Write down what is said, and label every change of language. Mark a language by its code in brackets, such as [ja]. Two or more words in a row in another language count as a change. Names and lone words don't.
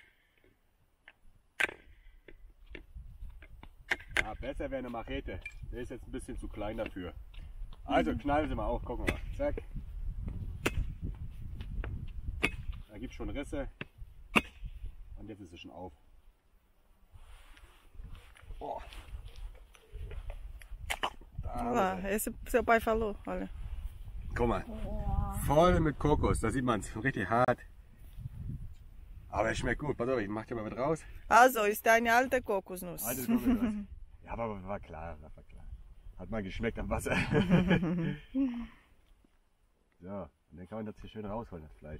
[de] Ja, besser wäre eine Machete. Der ist jetzt ein bisschen zu klein dafür. Also knallen Sie mal auf, gucken wir mal. Zack. Da gibt es schon Risse. Und jetzt ist es schon auf. Oh. [pt] Ah, esse seu pai falou, olha. [de] Guck mal, voll mit Kokos, da sieht man es, richtig hart. Aber es schmeckt gut. Pass auf, ich mach dir mal mit raus. Also, ist eine alte Kokosnuss. Altes Kokosnuss. Ja, aber war klar, war klar. Hat mal geschmeckt am Wasser. So, und dann kann man das hier schön rausholen, das Fleisch.